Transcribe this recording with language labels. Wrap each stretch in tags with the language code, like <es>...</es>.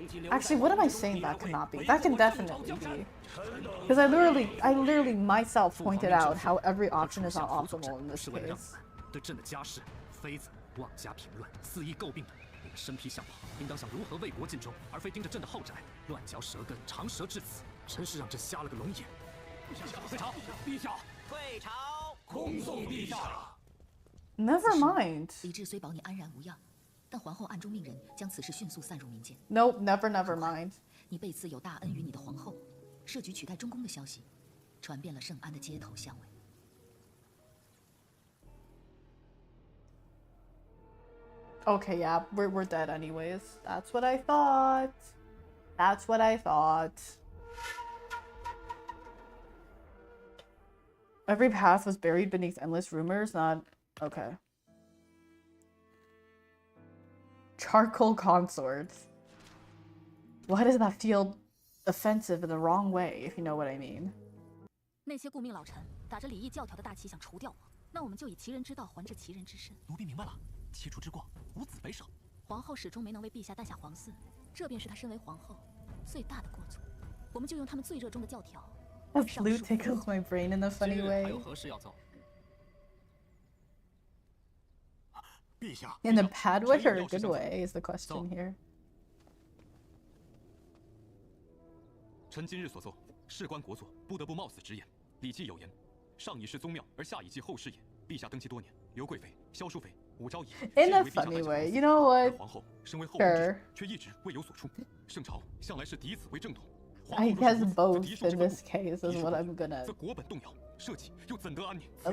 <en>Actually, what am I saying that cannot be? That can definitely be. Because I literally myself pointed out how every option is not optimal in this case.</en> <zh>对朕的家事，妃子妄加评论，肆意诟病的，你们身披相袍，应当想如何为国尽忠，而非盯着朕的后宅，乱嚼舌根，长舌至此，真是让朕瞎了个龙眼。退朝，陛下，退朝，恭送陛下。</zh> <en>Never mind.</en> <zh>李治虽保你安然无恙，但皇后暗中命人将此事迅速散入民间。</zh> <en>Nope, never mind.</en> <zh>你被赐有大恩于你的皇后，设局取代中宫的消息，传遍了圣安的街头巷尾。</zh> <en>Okay, yeah, we're dead anyways. That's what I thought. That's what I thought. Every path was buried beneath endless rumors. Not okay. Charcoal consorts. Why does that feel offensive in the wrong way, if you know what I mean?</en> <zh>那些顾命老臣打着礼义教条的大旗想除掉我，那我们就以其人之道还治其人之身。奴婢明白了，七出之过，无子为首。皇后始终没能为陛下诞下皇嗣，这便是她身为皇后最大的过错。我们就用他们最热衷的教条。</zh> <en>A flute tickles my brain in a funny way.</en> <zh>还有何事要奏？</zh> <en>In a bad way or a good way is the question here.</en> <zh>臣今日所奏，事关国祚，不得不冒死直言。礼记有言：上以事宗庙，而下以祭后事也。陛下登基多年，刘贵妃、萧淑妃、武昭仪</zh> <en>In a funny way, you know what?</en> <zh>皇后身为后宫之</zh> <en>Sure.</en> <zh>主，却一直未有所出。圣朝向来是嫡子为正统。</zh> <en>I guess both in this case is what I'm gonna.</en> <zh>国本动摇，社稷又怎得安宁？</zh>